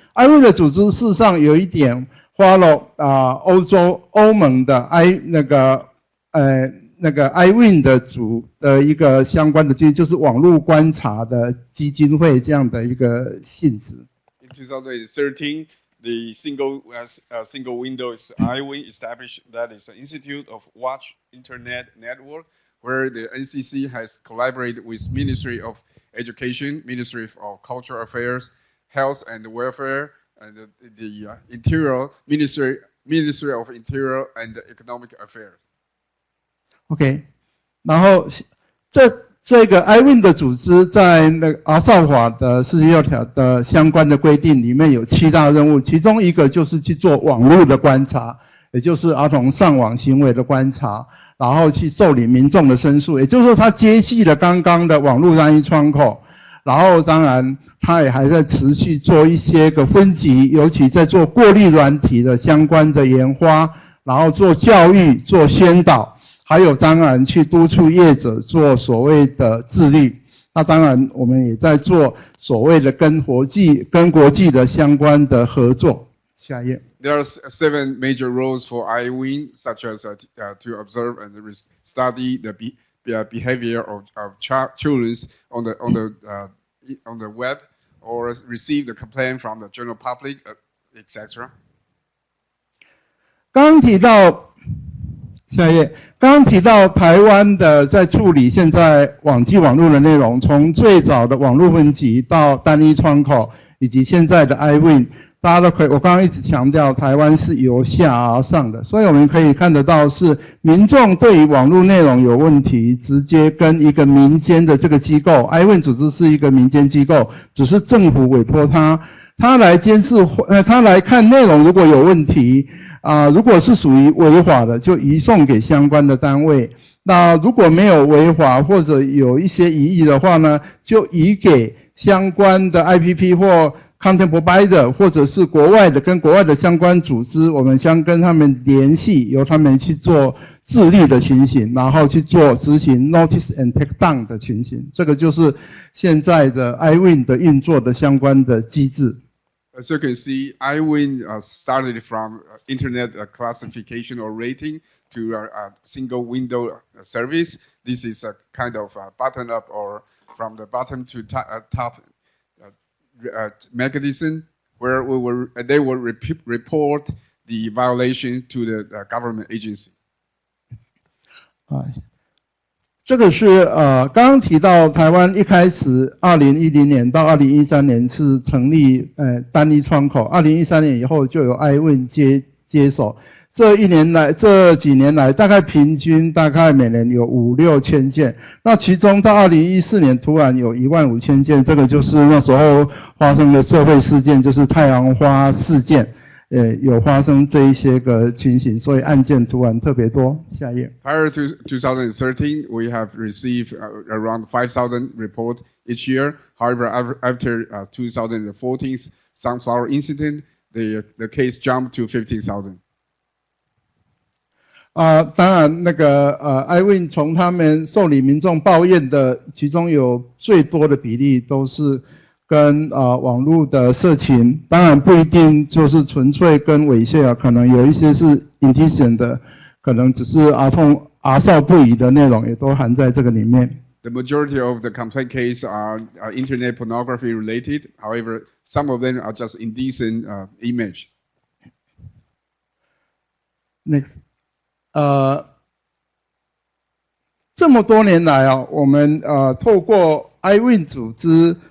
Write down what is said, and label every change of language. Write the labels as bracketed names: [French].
[Chinese] iWin 的组织事实上有一点 [English] follow [Chinese] 欧盟的iWin 的一个相关的就是网络观察的基金会这样的一个性质。 [English] In 2013, the single Windows IWIN established that is an Institute of Watch Internet Network, where the NCC has collaborated with Ministry of Education, Ministry of Cultural Affairs, Health and Welfare, and the Interior Ministry of Interior and Economic Affairs. [Chinese] OK， 然后这个 IWIN 的组织在那个儿少法的46条的相关的规定里面有7大任务，其中一个就是去做网络的观察，也就是儿童上网行为的观察，然后去受理民众的申诉，也就是说它接续了刚刚的网络单一窗口，然后当然它也还在持续做一些个分级，尤其在做过滤软体的相关的研发，然后做教育、做宣导。还有当然去督促业者做所谓的自律，那当然我们也在做所谓的跟国际的相关的合作。下一页。 [English] There are 7 major roles for IWIN, such as to observe and study the behavior of children on the web, or receive the complaint from the general public, etc. [Chinese] 刚提到。下一页，刚刚提到台湾的在处理现在网际网络的内容，从最早的网络分级到单一窗口，以及现在的 IWIN， 大家都可以。我刚刚一直强调，台湾是由下而上的，所以我们可以看得到是民众对于网络内容有问题，直接跟一个民间的这个机构 ，IWIN 组织是一个民间机构，只是政府委托他来监视，他来看内容如果有问题。如果是属于违法的，就移送给相关的单位。那如果没有违法或者有一些疑义的话呢，就移给相关的 IPP 或 Content Provider， 或者是跟国外的相关组织，我们将跟他们联系，由他们去做自律的情形，然后去做执行 Notice and Take Down 的情形。这个就是现在的 IWIN 的运作的相关的机制。 [English] As you can see, IWIN started from internet classification or rating to a single window service. This is a kind of bottom up or from the bottom to top mechanism where they will report the violation to the government agency. [Chinese] 这个是刚刚提到台湾一开始2010年到2013年是成立单一窗口，2013年以后就有 IWIN 接手。这几年来，大概平均每年有5-6千件。那其中到2014年突然有15000件，这个就是那时候发生的社会事件，就是太阳花事件。有发生这一些个情形，所以案件突然特别多。下一页。 [English] Prior to 2013, we have received around 5,000 reports each year. However, after 2014 sunflower incident, the case jumped to 15,000. [Chinese] 当然那个IWIN 从他们受理民众抱怨的，其中有最多的比例都是。跟网络的色情，当然不一定就是纯粹跟猥亵啊，可能有一些是 [English] indecent [Chinese] 的，可能只是儿少不宜的内容也都含在这个里面。 [English] The majority of the complaint cases are internet pornography related. However, some of them are just indecent images. Next, [Chinese] 这么多年来我们透过 IWIN 组织。